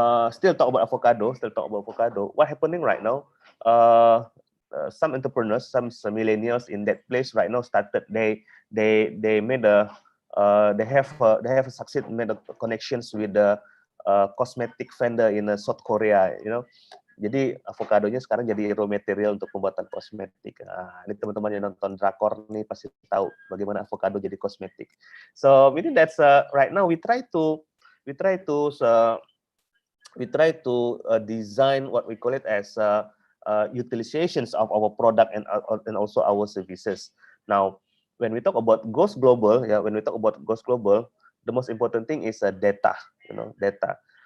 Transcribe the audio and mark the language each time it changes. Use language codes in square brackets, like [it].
[en] Still talk about avocado. What happening right now? Some entrepreneurs, some millennials in that place right now started. They made they have succeed made connections with the cosmetic vendor in South Korea, you know. [id] Jadi avokadonya sekarang jadi raw material untuk pembuatan kosmetik. Nah, ini teman-teman yang nonton drakor nih pasti tahu bagaimana avokado jadi kosmetik. [en] So maybe that's right now we try to design what we call it as utilizations of our product and also our services. Now, when we talk about goes global, the most important thing is data. You know, data.